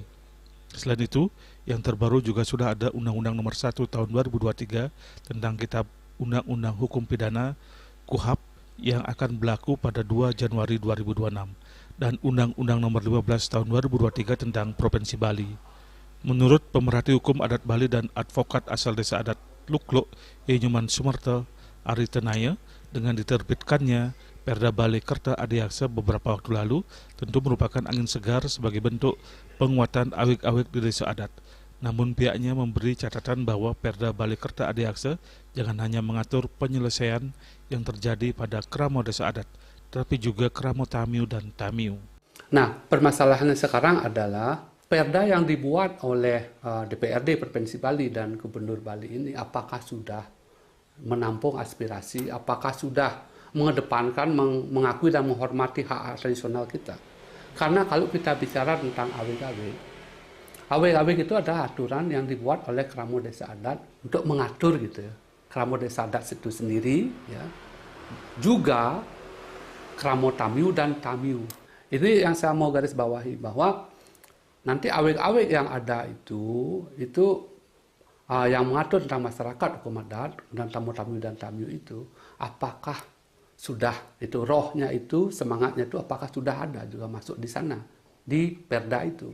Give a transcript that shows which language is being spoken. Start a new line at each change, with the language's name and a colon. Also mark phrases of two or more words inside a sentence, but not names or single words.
Indonesian: Selain itu, yang terbaru juga sudah ada Undang-Undang Nomor 1 Tahun 2023 tentang Kitab Undang-Undang Hukum Pidana KUHAP yang akan berlaku pada 2 Januari 2026 dan Undang-Undang Nomor 15 Tahun 2023 tentang Provinsi Bali. Menurut pemerhati hukum adat Bali dan advokat asal desa adat Lukluk, Enyuman Sumerta Ari Tenaya, dengan diterbitkannya Perda Bali Kerta Adiaksa beberapa waktu lalu tentu merupakan angin segar sebagai bentuk penguatan awik-awik di desa adat. Namun pihaknya memberi catatan bahwa Perda Bali Kerta Adiaksa jangan hanya mengatur penyelesaian yang terjadi pada keramo desa adat, tetapi juga keramo tamiu dan tamiu. Nah, permasalahannya sekarang adalah Perda yang dibuat oleh DPRD Provinsi Bali dan Gubernur Bali ini apakah sudah menampung aspirasi, apakah sudah mengedepankan, mengakui dan menghormati hak tradisional kita. Karena kalau kita bicara tentang awik-awik itu ada aturan yang dibuat oleh keramo desa adat untuk mengatur gitu ya. Keramo desa adat itu sendiri ya. Juga keramo tamiu dan tamiu. Ini yang saya mau garis bawahi bahwa nanti awik-awik yang ada itu yang mengatur tentang masyarakat hukum adat dan tamu-tamu dan tamiu itu, apakah sudah itu rohnya itu, semangatnya itu apakah sudah ada juga masuk di sana di Perda itu.